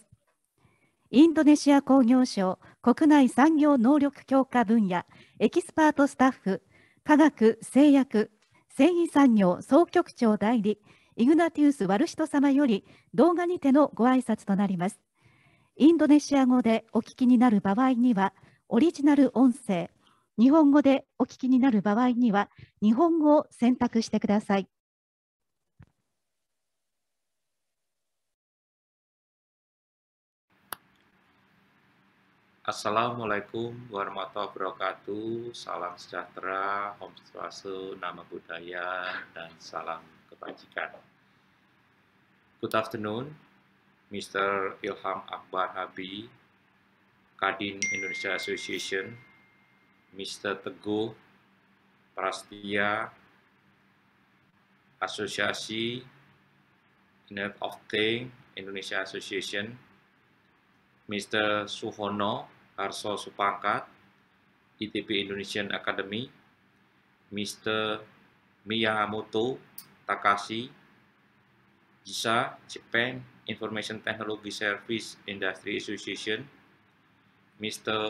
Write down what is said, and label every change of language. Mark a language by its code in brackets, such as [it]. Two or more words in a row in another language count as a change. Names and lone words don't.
[ja] インドネシア工業省国内産業能力強化分野エキスパートスタッフ化学製薬繊維産業総局長代理イグナティウス・ワルシト様より動画にてのご挨拶となります。インドネシア語でお聞きになる場合にはオリジナル音声、日本語でお聞きになる場合には日本語を選択してください。 [ar] السلام عليكم ورحمة الله وبركاته. [id] Salam sejahtera, Om Swastiastu, Nama Budaya, dan salam kebajikan. [en] Good afternoon, Mr. Ilham Akbar Habi, Kadin Indonesia Association, Mr. Teguh Prastia, Asosiasi Internet of Things Indonesia Association, Mr. Suhono Harso Supakat, ITB Indonesian Academy, Mr. Miyamoto Takashi, JISA, Japan Information Technology Service Industry Association, Mr.